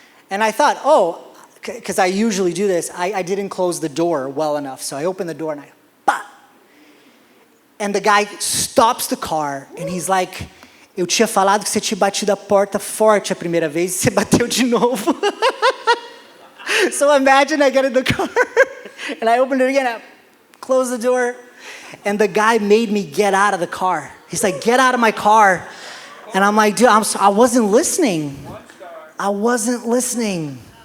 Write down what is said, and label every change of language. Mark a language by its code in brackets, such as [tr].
[en] And I thought, because I usually do this, I didn't close the door well enough. So I opened the door and and the guy stops the car and he's like, [pt] "Eu tinha falado que você tinha batido a porta forte a primeira vez e você bateu de novo." [en] So imagine I get in the car and I open it again, I close the door, And the guy made me get out of the car. He's like, get out of my car. And I'm like, dude, I wasn't listening. I wasn't listening.